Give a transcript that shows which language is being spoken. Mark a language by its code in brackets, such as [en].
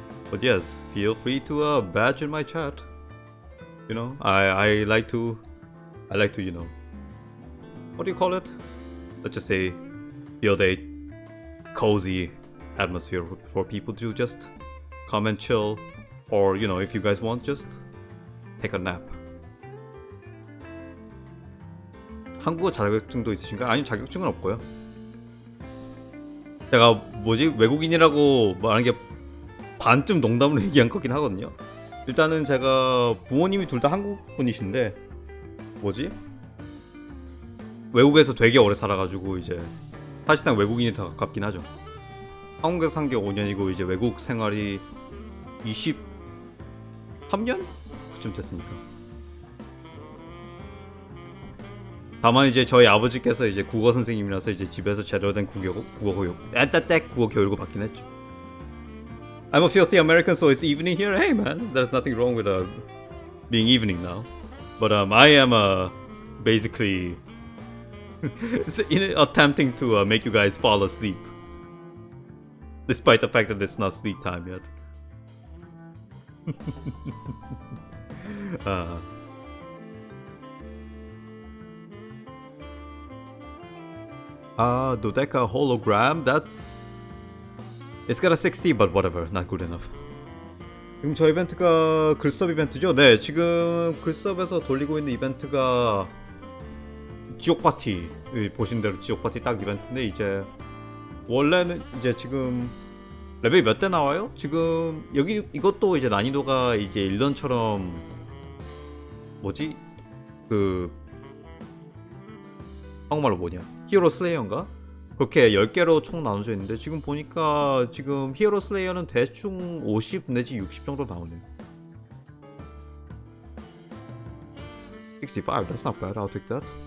[en] But yes, feel free to badge in my chat. You know, I like to, you know, what do you call it? Let's just say, build a cozy atmosphere for people to just come and chill, or you know, if you guys want, just take a nap. [ko] 한국어 자격증도 있으신가? 아니, 자격증은 없고요. 제가 뭐지, 외국인이라고 말하는 게 반쯤 농담으로 얘기한 거긴 하거든요. 일단은 제가 부모님이 둘 다 한국 분이신데 뭐지, 외국에서 되게 오래 살아가지고 이제 사실상 외국인이 더 가깝긴 하죠. 한국에서 산 게 5년이고 이제 외국 생활이 23년? 그쯤 됐으니까. 다만 이제 저희 아버지께서 이제 국어 선생님이라서 이제 집에서 제대로 된 국어 교육을 받긴 했죠. [en] I'm a filthy American, so it's evening here. Hey man, there's nothing wrong with being evening now. But I am basically attempting to make you guys fall asleep, despite the fact that it's not sleep time yet. Dodeca hologram. It's got a 60, but whatever, not good enough. [ko] 지금 저 이벤트가 글섭 이벤트죠? 네, 지금 글섭에서 돌리고 있는 이벤트가 지옥 파티, 보신 대로 지옥 파티 딱 이벤트인데, 이제 원래는 이제 지금 레벨이 몇 대 나와요? 지금 여기 이것도 이제 난이도가 이제 일던처럼 뭐지, 그 한국말로 뭐냐, 히어로 슬레이어인가? 그렇게 10개로 총 나눠져 있는데, 지금 보니까 지금 히어로 슬레이어는 대충 50 내지 60 정도 나오네요. [en] 65, that's not bad, I'll take that.